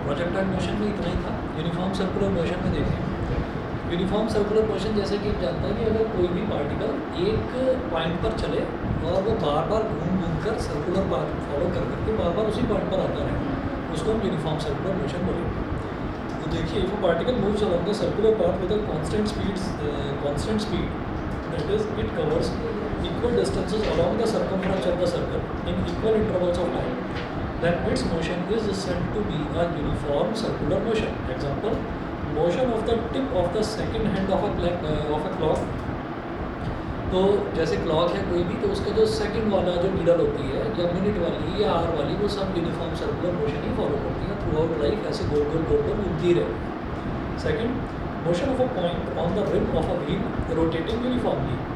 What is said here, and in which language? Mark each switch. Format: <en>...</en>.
<hi>Projectile motion में इतना ही था। यूनिफॉर्म सर्कुलर मोशन में देखेंगे यूनिफॉर्म सर्कुलर मोशन जैसे कि आप जानते हैं कि अगर कोई भी पार्टिकल एक पॉइंट पर चले और वो बार बार घूम घूम कर सर्कुलर पाथ फॉलो कर करके बार बार उसी पॉइंट पर आता रहे, उसको हम यूनिफॉर्म सर्कुलर मोशन बोलेंगे। तो देखिए,</hi> <en>If a particle moves along the circular path with a constant speed, that is it covers equal distances along the circumference of the circle in equal intervals of time, then its motion is said to be a uniform circular motion. Example, motion of the tip of the second hand of a clock.</en> <hi>तो जैसे clock है कोई भी, तो उसका जो second वाला जो नीडल होती है या मिनट वाली या आवर वाली, वो सब यूनिफॉर्म सर्कुलर मोशन ही फॉलो करती है थ्रू आउट लाइफ, ऐसे गोल गोल गोल गोल घूमती रहे।</hi> <en>Second, motion of a point on the rim of a wheel rotating uniformly.</en>